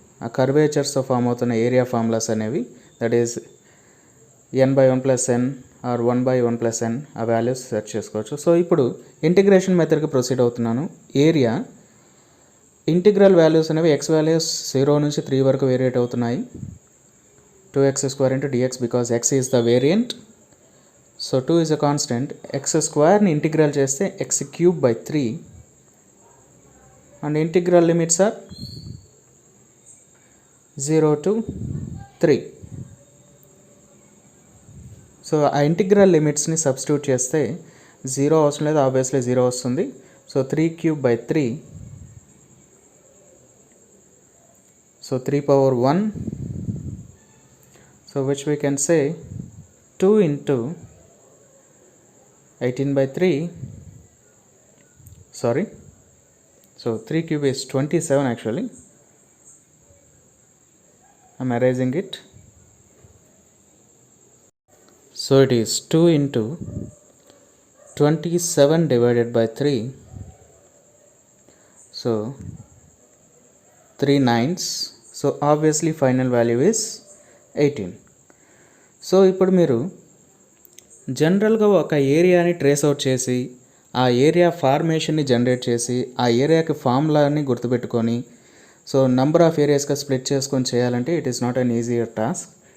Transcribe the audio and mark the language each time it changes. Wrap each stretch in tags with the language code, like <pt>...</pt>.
<te>ఆ కర్వేచర్స్తో ఫామ్ అవుతున్న area formulas అనేవి, that is n/1 + n are 1/1 + n, ఆ వాల్యూస్ సెర్చ్ చేసుకోవచ్చు. సో ఇప్పుడు ఇంటిగ్రేషన్ మెథడ్కి ప్రొసీడ్ అవుతున్నాను. ఏరియా ఇంటిగ్రల్ వాల్యూస్ అనేవి x వాల్యూస్ 0 నుంచి 3 వరకు వేరియేట్ అవుతున్నాయి.</te> <en>2x² into dx because x is the variant. So 2 is a constant. x²</en> <te>integral చేస్తే</te> <en>x³/3 and integral limits are 0 to 3.</en> <te>So ఆ integral లిమిట్స్ని substitute చేస్తే 0 అవసరం లేదు, ఆబ్వియస్లీ 0 వస్తుంది.</te> <en>So 3³/3, so 3/1, so which we can say 2 into 18/3, sorry, so 3³ is 27 actually, I'm erasing it. So it is 2 into 27 divided by 3, so 3 9s. So obviously final value is 18.</en> <te>So ఇప్పుడు మీరు జనరల్గా ఒక ఏరియాని trace out చేసి ఆ area ఫార్మేషన్ని generate చేసి ఆ ఏరియాకి ఫార్ములాని గుర్తుపెట్టుకొని సో నంబర్ ఆఫ్ ఏరియాస్గా స్ప్లిట్ చేసుకొని చేయాలంటే</te> <en>It is not an easier task.</en>